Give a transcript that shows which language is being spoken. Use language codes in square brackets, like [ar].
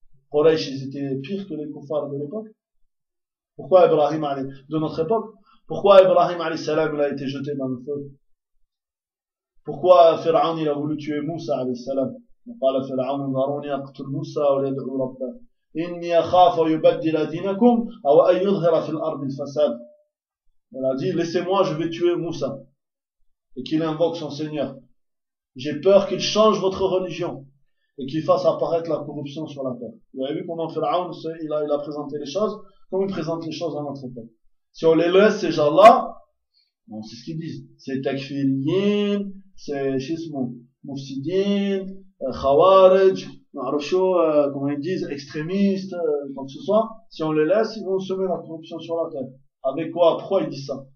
[fr] Quraysh, ils étaient pires que les kuffars de l'époque? Pourquoi Ibrahim, de notre époque? Pourquoi Ibrahim, alayhi salam, il a été jeté dans le feu? Pourquoi Pharaon, il a voulu tuer Moussa, alayhi salam? Il a dit à Pharaon, [ar] aqtul Moussa, [fr] ou [ar] l'yad'u Rabbah. إني أخاف يبدل دينكم أو أن يظهر في الأرض الفساد. [fr] Il a dit, laissez-moi, je vais tuer Moussa. Et qu'il invoque son Seigneur. J'ai peur qu'il change votre religion. Et qu'il fasse apparaître la corruption sur la terre. Vous avez vu comment Pharaon, il a présenté les choses, comme il présente les choses à notre époque. Si on les laisse, ces gens-là, bon, c'est ce qu'ils disent. C'est Takfiriyin, c'est Shismu, Mufsidin, Khawarij, comme ils disent, extrémistes, comme ce soit, si on les laisse, ils vont semer la corruption sur la terre. Avec quoi? Pourquoi ils disent ça?